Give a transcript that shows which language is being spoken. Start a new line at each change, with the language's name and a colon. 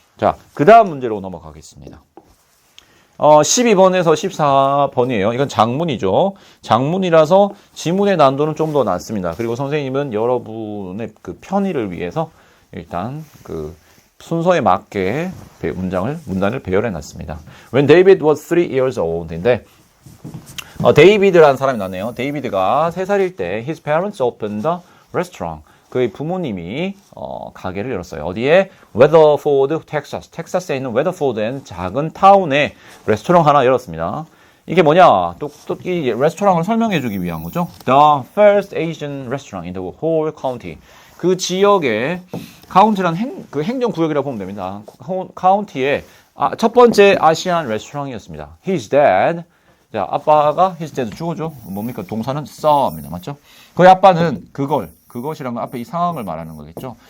Korean: 자, 그 다음 문제로 넘어가겠습니다. 12번에서 14번이에요. 이건 장문이죠. 장문이라서 지문의 난도는 좀 더 낮습니다. 그리고 선생님은 여러분의 그 편의를 위해서 일단 그 순서에 맞게 문단을 배열해 놨습니다.
English: When David was 3 years old인데,
Korean: 데이비드라는 사람이 나네요. 데이비드가 3살일 때,
English: his parents opened a restaurant.
Korean: 그의 부모님이 가게를 열었어요. 어디에? 웨더포드, 텍사스에 있는 웨더포드엔 작은 타운에 레스토랑 하나 열었습니다. 이게 뭐냐? 또 이 레스토랑을 설명해 주기 위한 거죠.
English: The first Asian restaurant in the whole county.
Korean: 그 지역의 카운티란 행정구역이라고 보면 됩니다. 카운티의 첫 번째 아시안 레스토랑이었습니다.
English: His dad.
Korean: 자, 아빠가
English: his dad
Korean: 주어죠. 뭡니까? 동사는 saw입니다. 맞죠? 그의 아빠는 그것이란 건 앞에 이 상황을 말하는 거겠죠.